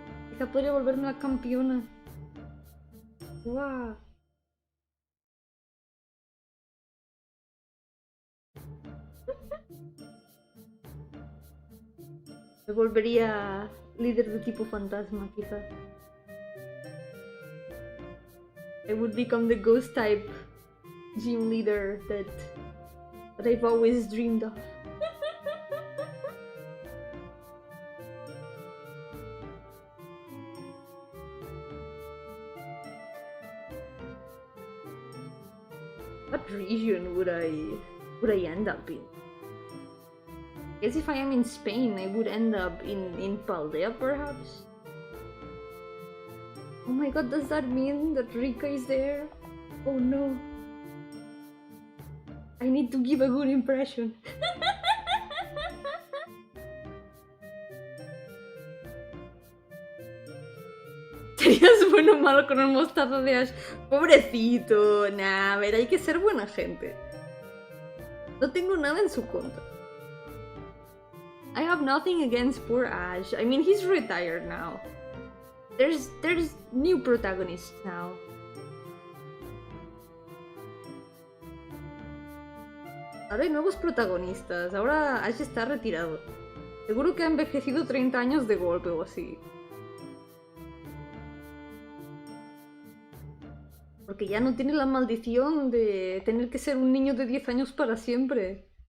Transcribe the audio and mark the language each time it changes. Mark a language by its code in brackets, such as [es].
[es] Quizá podría volverme la campeona. ¡Wow! Me volvería líder de tipo fantasma, quizá. [en] I would become the ghost type gym leader that I've always dreamed of. What region would I end up in? I guess if I am in Spain, I would end up in Paldea, perhaps? Oh my god, does that mean that Rika is there? Oh no. I need to give a good impression. [es] Serías bueno o malo con el mostazo de Ash. Pobrecito. Nah, a ver, hay que ser buena gente. No tengo nada en su contra. [en] I have nothing against poor Ash. I mean, he's retired now. There's new protagonists now. [es] Ahora hay nuevos protagonistas. Ahora Ash está retirado. Seguro que ha envejecido 30 años de golpe o así. Porque ya no tiene la maldición de tener que ser un niño de 10 años para siempre.